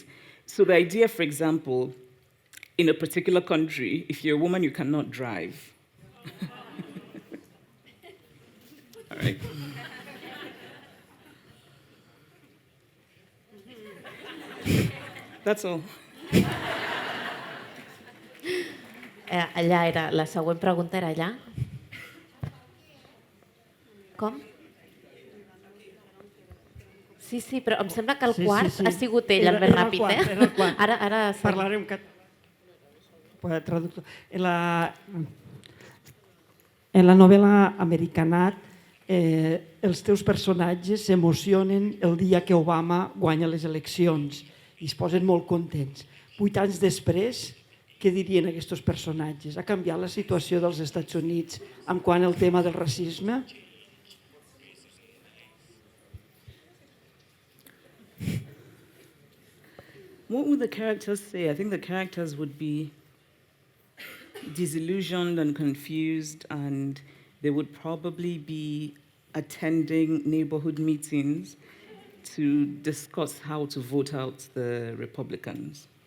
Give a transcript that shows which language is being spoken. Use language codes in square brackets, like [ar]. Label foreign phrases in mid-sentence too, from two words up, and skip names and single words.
[en] So the idea, for example, in a particular country, if you're a woman, you cannot drive. All right. That's all. [ca] Allà era, la següent pregunta era allà. Com? Sí, però em sembla que el quart ha sigut ell, el més ràpid. Era el quart. Ara Parlaré un traductor. En la novel·la Americana, els teus personatges s'emocionen el dia que Obama guanya les eleccions i es posen molt contents. 8 anys després, què dirien aquests personatges? Ha canviat la situació dels Estats Units en quant al tema del racisme? [en] What would the characters say? I think the characters would be disillusioned and confused, and they would probably be attending neighborhood meetings to discuss how to vote out the Republicans.